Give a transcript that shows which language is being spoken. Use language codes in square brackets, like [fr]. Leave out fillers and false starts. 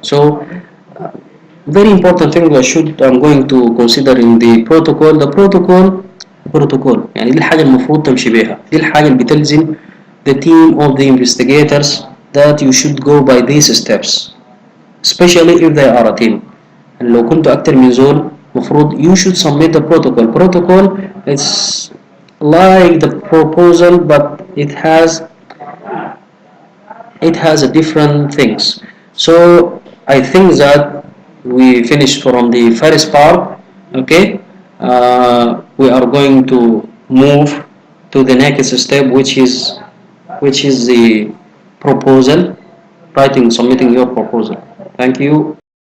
[en] So very important thing I'm going to consider in the protocol. The protocol [ar] يعني دي الحاجة المفروض تمشي بيها، دي الحاجة اللي بتلزم [en] the team of the investigators that you should go by these steps especially if they are a team. [ar] لو كنتوا أكتر من زول مفروض [en] you should submit the protocol. It's like the proposal but it has a different things. So I think that we finished from the first part. Okay, we are going to move to the next step which is the proposal, submitting your proposal. Thank you.